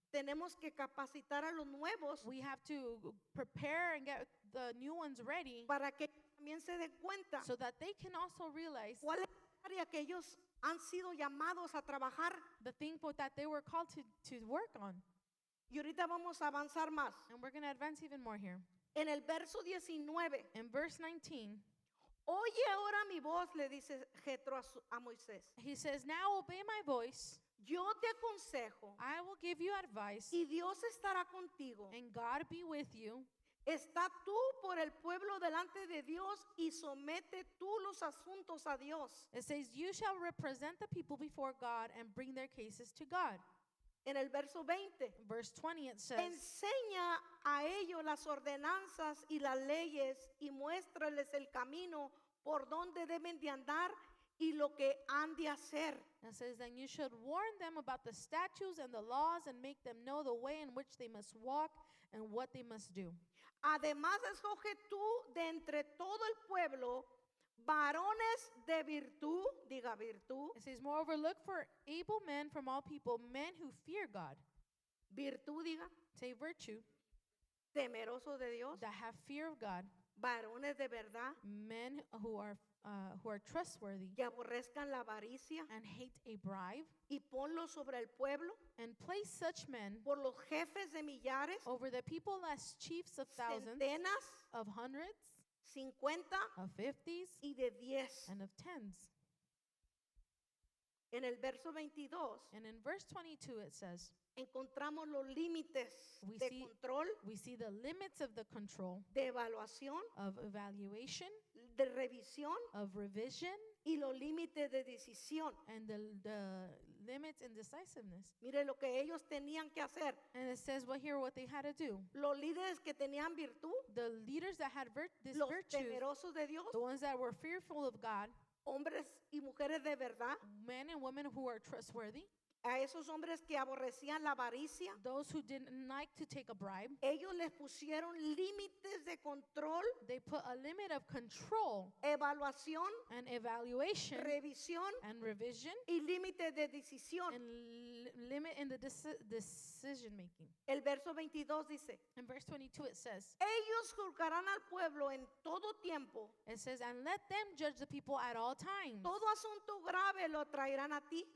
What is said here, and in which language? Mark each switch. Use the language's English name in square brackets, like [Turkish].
[Spanish] Tenemos que capacitar a los nuevos [English] We have to prepare and get the new ones ready [Spanish] para que también se den cuenta [English] so that they can also realize [Spanish] cuál es la área que ellos han sido llamados a trabajar. [English] the thing that they were called to work on. [Spanish] Y ahorita vamos a avanzar más. [English] And we're going to advance even more here. [Spanish] En el verso 19, [English] In verse 19, [Spanish] oye ahora mi voz, le dice Jetro a Moisés. [English] he says, now obey my voice. [Spanish] Yo te aconsejo [English] I will give you advice, [Spanish] y Dios estará contigo. [English] and God be with you. [Spanish] Está tú por el pueblo delante de Dios y somete tú los asuntos a Dios. [English] It says, you shall represent the people before God and bring their cases to God. [Spanish] En el verso 20, [English] Verse 20, it says, [Spanish] enseña a ellos las ordenanzas y las leyes y muéstrales el camino por donde deben de andar y lo que han de hacer. [English] it says, then you should warn them about the statutes and the laws and make them know the way in which they must walk and what they must do. [Spanish] Además, escoge tú de entre todo el pueblo varones de virtud, diga virtud, [English] It says, moreover, look for able men from all people, men who fear God. [Spanish] virtud, diga, [English] Say virtue, [Spanish] temeroso de Dios, [English] that have fear of God, [Spanish] varones de verdad, [English] men who are trustworthy [Spanish] que aborrezcan la avaricia [English] and hate a bribe, [Spanish] y ponlo sobre el pueblo [English] and place such men [Spanish] por los jefes de millares, [English] over the people as chiefs of thousands, [Spanish] centenas, [English] of hundreds, [Spanish] 50 [English] of fifties, [Spanish] y de 10. [English] and of tens. [Spanish] En el verso 22 [English] And in verse 22 it says, [Spanish] encontramos los límites [English] We [Spanish] de [English] see- [Spanish] control, [English] we see the limits of the control, [Spanish] de evaluación, [English] of evaluation, [Spanish] de revisión [English] of revision, [Spanish] y los límites de decisión. [English] and the limits and decisiveness. [Spanish] Mire lo que ellos tenían que hacer. [English] And it says what they had to do. [Spanish] Los líderes que tenían virtud, [English] The leaders that had this [Spanish] los [English] virtue, [Spanish] temerosos de Dios, [English] the ones that were fearful of God, [Spanish] hombres y mujeres de verdad, [English] men and women who are trustworthy, [Spanish] a esos hombres que aborrecían la avaricia, [English] those who didn't like to take a bribe, [Spanish] ellos les pusieron límites de control, [English] they put a limit of control [Spanish] evaluación, [English] and evaluation [Spanish] revisión [English] and revision [Spanish] y límites de decisión. [English] and limit in the decision making. [Spanish] El verso 22 dice, [English] In verse 22 it says, [Spanish] ellos juzgarán al pueblo en todo tiempo, [English] and let them judge the people at all times. [Spanish] todo asunto grave lo traerán a ti,